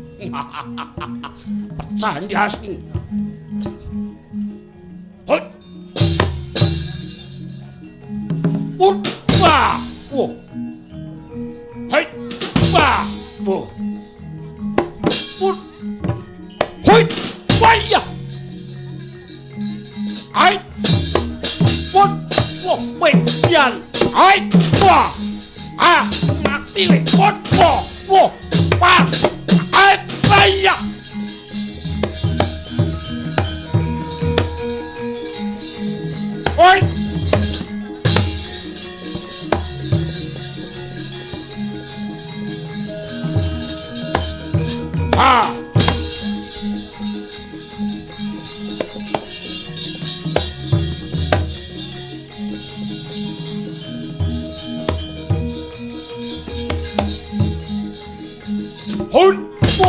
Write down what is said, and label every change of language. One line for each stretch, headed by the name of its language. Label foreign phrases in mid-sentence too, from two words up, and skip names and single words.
Javanese: Pecah ndasmu. Hoi. Wah. Wo. Hoi. Wah. Wo. Hoi. Waya. Ai. Wo. Wo. Wait. Yan. Ai. Wah. Ah. Mati le. Wo. Wo. Wah. Ai. Waya. Oi. Ah. Hun. Wo.